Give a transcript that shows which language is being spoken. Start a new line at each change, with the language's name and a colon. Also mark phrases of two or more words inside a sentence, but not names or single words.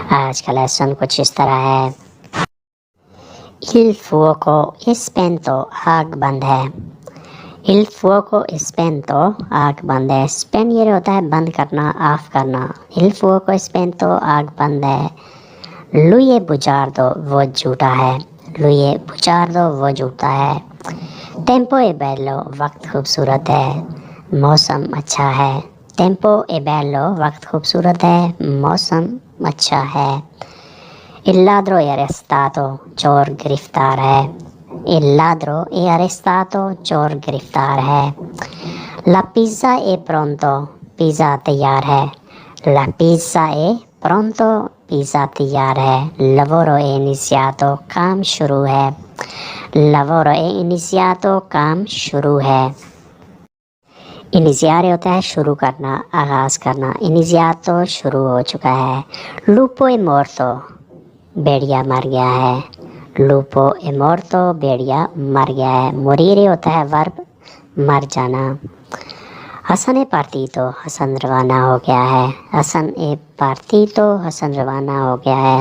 Hindi: आज का लेसन कुछ इस तरह है।
Italian: Il fuoco è spento,
Hindi: आग बंद है।
Italian: Il fuoco è spento,
Hindi: आग बंद है। स्पेन ये होता है बंद करना, ऑफ करना।
Italian: Il fuoco è spento,
Hindi: आग बंद है।
Italian: Lui è bugiardo,
Hindi: वो झूठा है।
Italian: Lui è bugiardo,
Hindi: वो झूठा है।
Italian: Tempo è bello,
Hindi: वक्त खूबसूरत है। मौसम अच्छा है।
Italian: Tempo è bello,
Hindi: वक्त खूबसूरत है। मौसम अच्छा है।
Italian: Il ladro è arrestato,
Hindi: चोर गिरफ्तार है।
Italian: Il ladro è arrestato,
Hindi: चोर गिरफ्तार है।
Italian: La pizza è pronto,
Hindi: पिज़्ज़ा तैयार है।
Italian: La pizza è pronto,
Hindi: पिज़्ज़ा तैयार है।
Italian: Lavoro è iniziato,
Hindi: काम शुरू है।
Italian: Lavoro è iniziato,
Hindi: काम शुरू है। इनिशियारे होता है शुरू करना, आगाज़ करना। इनिशियातो शुरू हो चुका है।
Italian: Lupo è morto,
Hindi: भेड़िया मर गया है।
Italian: Lupo è morto,
Hindi: भेड़िया मर गया है। मोरीरे होता है वर्ब, मर जाना।
Italian: Hasan è partito,
Hindi: हसन रवाना हो गया है।
Italian: Hasan è partito,
Hindi: हसन रवाना हो गया है।